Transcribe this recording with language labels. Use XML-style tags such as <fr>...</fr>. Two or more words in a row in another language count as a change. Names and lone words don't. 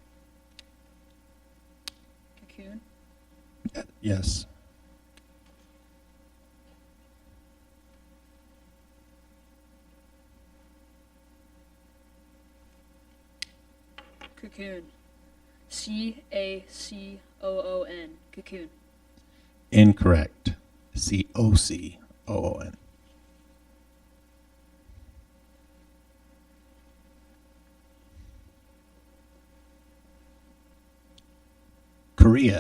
<en>Cocoon. Yes. Cocoon. C-A-C-O-O-N. Cocoon. Incorrect. COCOON. Korea.</en>